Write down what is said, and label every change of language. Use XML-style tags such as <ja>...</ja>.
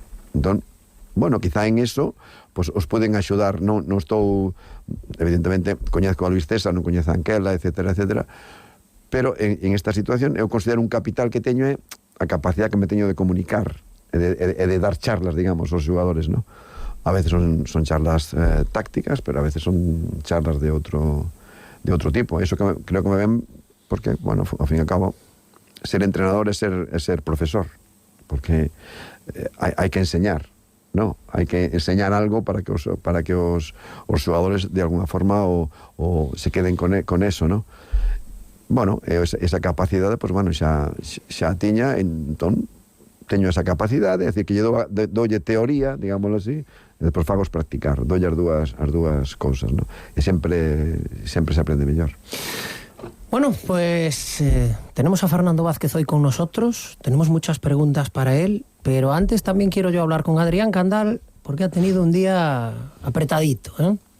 <gl>Entón, bueno, quizá en eso pues, os poden axudar. Non estou, evidentemente, coñezco a Luis César, non coñezo a Anquela, etcétera, pero en esta situación eu considero un capital que teño é a capacidade que me teño de comunicar e de dar charlas, digamos, aos xogadores, non? A veces son charlas tácticas, pero a veces son charlas de outro tipo. Eso que creo que me ven porque, bueno, ao fin e ao cabo, ser entrenador é ser profesor, porque hai que enseñar, ¿no? Hai que enseñar algo para que os xogadores de alguna forma o se queden con eso, ¿no? Bueno, esa capacidade, pues bueno, xa tiña, entón teño esa capacidade, é dicir, que lle dolle teoría, digámoslo así, e despois fagos practicar, dolle as dúas cousas, ¿no? E sempre se aprende mellor.</gl> <es>Bueno, pues tenemos a Fernando Vázquez hoy con nosotros, tenemos muchas preguntas para él, pero antes también quiero yo hablar con Adrián Candal, porque ha tenido un día apretadito, ¿eh?</es>